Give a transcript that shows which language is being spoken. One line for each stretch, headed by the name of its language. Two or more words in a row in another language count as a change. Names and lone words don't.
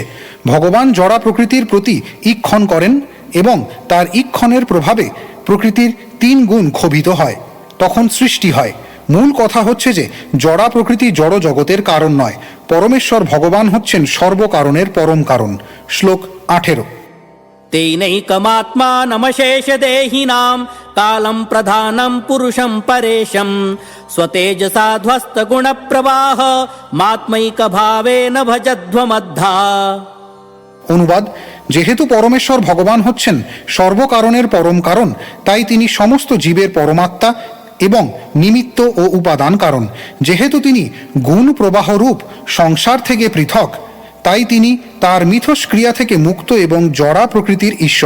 Bangla: ভগবান জড়া প্রকৃতির প্রতি ঈক্ষণ করেন এবং তার ঈক্ষণের প্রভাবে প্রকৃতির 3 গুণ ক্ষোভিত হয়, তখন সৃষ্টি হয়। মূল কথা হচ্ছে যে জড়া প্রকৃতি জড় জগতের কারণ নয়, পরমেশ্বর ভগবান হচ্ছেন সর্বকারণের পরম কারণ। শ্লোক 18।
Sanskrit: तेनैकमात्मानमशेष देहिनां कालं प्रधानं पुरुषं परेशं स्वतेजसा ध्वस्त गुण प्रवाह मात्मैक भावेन भजध्वमद्धा।
Bangla: অনুবাদ: যেহেতু পরমেশ্বর ভগবান হচ্ছেন সর্বকারণের পরম কারণ, তাই তিনি সমস্ত জীবের পরমাত্মা এবং নিমিত্ত ও উপাদান কারণ। যেহেতু তিনি গুণ প্রবাহ রূপ সংসার থেকে পৃথক, তাই তিনি তার মিথস্ক্রিয়া থেকে মুক্ত এবং জড়া প্রকৃতির ঈশ্বর।